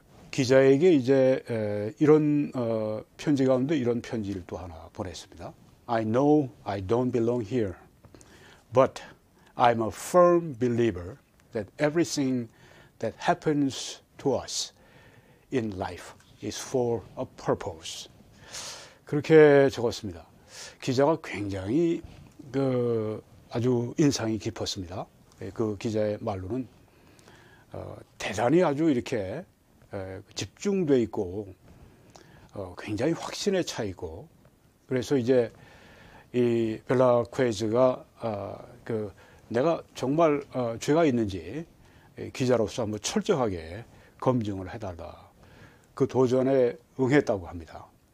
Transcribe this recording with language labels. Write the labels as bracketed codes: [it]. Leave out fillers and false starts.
[ko] 기자에게 이제 이런 편지 가운데 이런 편지를 또 하나 보냈습니다. [en] I know I don't belong here, but I'm a firm believer that everything that happens to us in life is for a purpose. [ko] 그렇게 적었습니다. 기자가 굉장히 아주 인상이 깊었습니다. 그 기자의 말로는 대단히 아주 이렇게 집중돼 있고 굉장히 확신에 차 있고, 그래서 이제 이 벨라퀘즈가 내가 정말 죄가 있는지 기자로서 한번 철저하게 검증을 해달라. 그 도전에 응했다고 합니다.